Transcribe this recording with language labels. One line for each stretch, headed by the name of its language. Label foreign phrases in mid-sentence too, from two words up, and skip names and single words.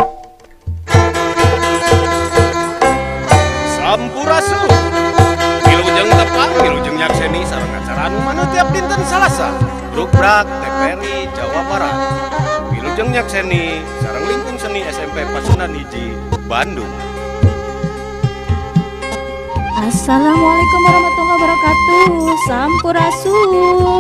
Sundanese: Sampurasun Wilujeng tepang, Wilujeng nyakseni sareng acara anu manut tiap dinten Salasa Brukbrak TPRI Jawa Barat. Wilujeng nyakseni sareng lingkung seni SMP Pasundan Hiji Bandung.
Arabic: السلام عليكم ورحمة الله وبركاته.
Sundanese: Sampurasun.